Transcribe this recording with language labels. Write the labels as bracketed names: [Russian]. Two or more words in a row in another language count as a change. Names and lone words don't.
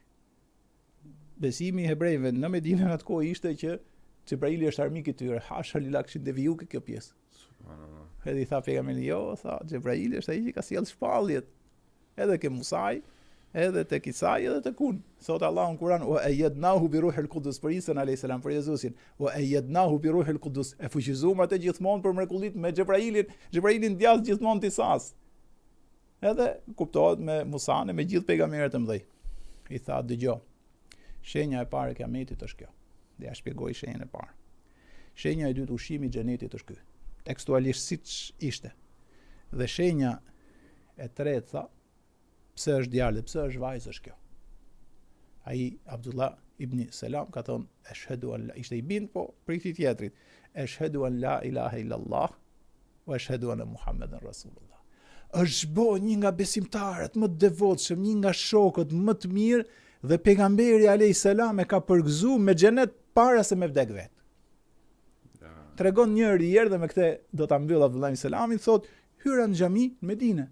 [Albanian] Besimi I hebrejve në Medinë atë kohë ishte që Xhebraili është armik I tyre. Hasha lila kishin deviju kjo pjesë. Subhanallah. Edhe I tha pejgamberi, jo, tha Xhebraili është ai që ka sjell shpalljet. Edhe ke Musaj, edhe te Isai edhe te Kun. Thot Allahu në Kur'an, [Arabic] وأيدناه بروح القدس [Albanian] për Isa [Arabic] عليه السلام [Albanian] për Jezusin, [Arabic] وأيدناه بروح القدس. [Albanian] E fuqizuam atë gjithmonë për mrekullit me Xhebrailin, Xhebrailin djas gjithmonë Isas. Edhe kuptohet me Musan e me gjithë pejgamberët e mëdhej. I tha dëgjoj. Shenja e parë e kiametit është kjo. Dhe ja shpjegoi shenjën e parë. Shenja e dytë ushqimi I xhenetit është ky. Tekstualisht siç ishte. Dhe shenja e tretë tha, pse është djalë, pse është vajzë është kjo. Ai Abdullah ibn Selam ka thonë [Arabic] أشهد أن لا, [Albanian] ishte I bind po për këtij tjetrit. [Arabic] أشهد أن لا إله إلا الله وأشهد أن محمدا رسول الله. [Albanian] Është bo një nga besimtarët më të devotshëm, një nga shokët më të mirë dhe pejgamberi [Arabic] عليه السلام [Albanian] e ka përgëzuar me xhenet para se me vdek vet. Tregon njëri herë dhe me këtë do ta mbyll Abdullah ibn Selami, thot hyra në xhami në Medinë.